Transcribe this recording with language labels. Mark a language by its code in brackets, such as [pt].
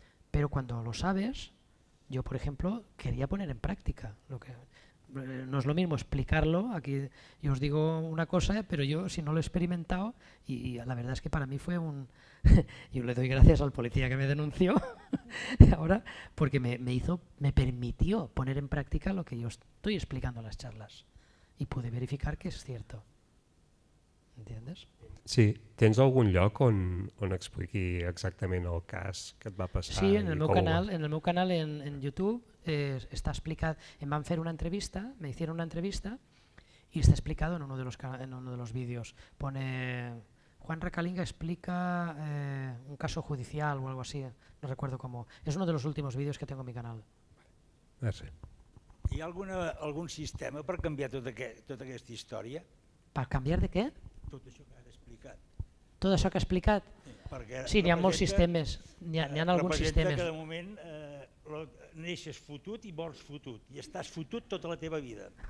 [es] Pero cuando lo sabes, yo por ejemplo quería poner en práctica lo que no es lo mismo explicarlo, aquí yo os digo una cosa, pero yo si no lo he experimentado, y la verdad es que para mí fue un... yo le doy gracias al policía que me denunció ahora, porque me permitió poner en práctica lo que yo estoy explicando en las charlas, y pude verificar que es cierto. ¿Entiendes? [ca] Sí, tens algun lloc on expliqui exactament el cas que et va passar? [es] Sí, [ca] en el meu canal [es] en YouTube está explicado, me van a hacer una entrevista, me hicieron una entrevista y está explicado en uno de los vídeos. Pone Juan Recalinga explica un caso judicial o algo así, no recuerdo cómo. Es uno de los últimos vídeos que tengo en mi canal. [ca] Merci. Hi ha algun sistema per canviar tota aquesta història? [es] ¿Para cambiar de qué? [ca] Tot això que has explicat. [es] Todo eso que ha explicat. [ca] Perquè Sí, n'hi ha molts sistemes, n'hi ha alguns representa sistemes. que de moment neixes fotut i mors fotut, i estàs fotut tota la teva vida.